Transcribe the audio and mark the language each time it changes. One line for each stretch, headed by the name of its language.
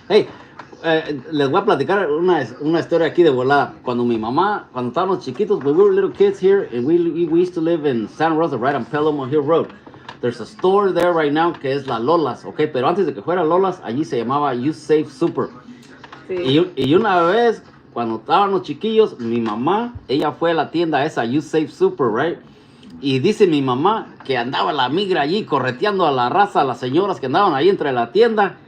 Spanish: Hey, les voy a platicar una historia aquí de volada. Cuando estábamos chiquitos,
English: we were little kids here, and we used to live in Santa Rosa, right on Pelham Hill Road. There's a store there right now
Spanish: que es la Lolas,
English: okay?
Spanish: Pero antes de que fuera Lolas, allí se llamaba You Save Super. Sí. Y una vez, cuando estábamos chiquillos, mi mamá, ella fue a la tienda esa, You Save Super, right? Y dice mi mamá que andaba la migra allí correteando a la raza, a las señoras que andaban ahí entre la tienda.